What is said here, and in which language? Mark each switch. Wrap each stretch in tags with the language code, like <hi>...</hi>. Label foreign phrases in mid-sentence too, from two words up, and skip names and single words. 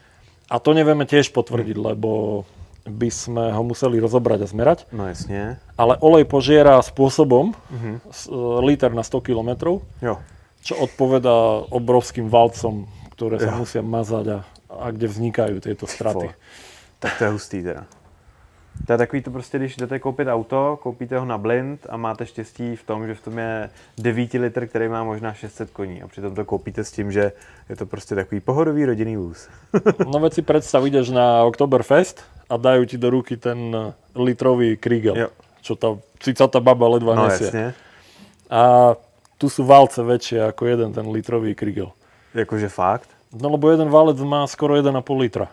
<sk>A to nevieme tiež potvrdiť, lebo by sme ho museli rozobrať a zmerať.</sk> <cs>No jasně.</cs> <sk>Ale olej požiera spôsobom liter na 100 km,</sk> <cs>Jo.</cs> <sk>čo odpovedá obrovským valcom, ktoré sa musia mazať a kde vznikajú tieto straty.</sk> <cs>Tak to je hustý teda. To je takový to prostě, když jdete koupit auto, koupíte ho na blind a máte štěstí v tom, že v tom je 9 litr, který má možná 600 koní. A přitom to koupíte s tím, že je to prostě takový pohodový rodinný vůz.</cs> <sk>No veď si predstav, ideš na Oktoberfest a dajú ti do ruky ten litrový Kriegel,</sk> <cs>Jo.</cs> <sk>čo tá cicatá baba ledva</sk> <cs>No</cs> <sk>nesie.</sk> <cs>jasně.</cs> <sk>A tu sú válce väčšie ako jeden ten litrový Kriegel.</sk> <cs>Jakože fakt.</cs> <sk>No lebo jeden válec má skoro 1,5 litra.</sk>